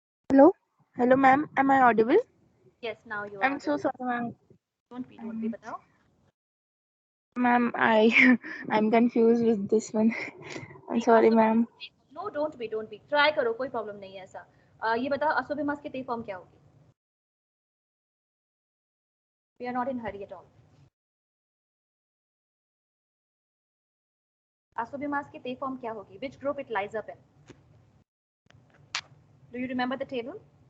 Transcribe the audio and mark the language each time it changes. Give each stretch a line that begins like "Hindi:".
English: Hello, ma'am. Am I audible? Yes, now you are. I'm so sorry, ma'am. Don't be, batao. Ma'am, I'm confused with this one. I'm sorry, ma'am. No, don't be.
Hindi: Try करो, कोई problem नहीं है ऐसा. ये बताओ, asobimasu की te form क्या होगी? We are not in hurry at all. Asobimasu की te form क्या होगी?
English: Which group it lies up in? Do you remember the table?